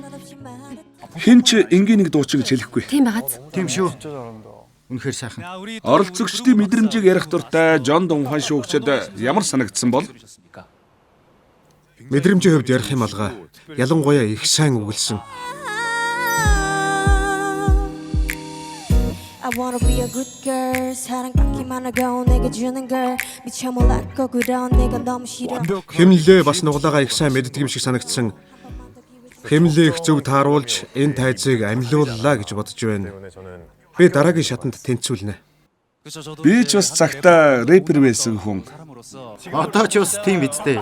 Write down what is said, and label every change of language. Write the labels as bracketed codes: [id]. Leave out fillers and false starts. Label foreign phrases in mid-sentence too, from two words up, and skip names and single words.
[mn] Хин ч энгийн нэг дуучин гэж хэлэхгүй. Тийм байгааз. Тийм шүү. Үнэхээр сайхан. Оролцогчдын мэдрэмжийг ярих дуртай Жон Дунхан шүүгчид ямар санагдсан бол? Мэдрэмжийн хувьд ярих юм алгаа. Ялангуяа их сайн өгүүлсэн. [en] I wanna be a good girl [ko] 사랑받기만 하고 내게 주는 걸 미쳐 몰랐고 그런 내가 너무 싫어 [mn] Хэмнэлээ бас нуглаагаа их сайн мэддэг юм шиг санагдсан. Хэмнэлээ их зөв тааруулж энэ тайзыг амьлууллаа гэж бодож байна. Би дараагийн шатанд тэнцвүүлнэ. Би ч бас цагтаа рэпер байсан хүн. Одоо ч бас тийм бидтэй.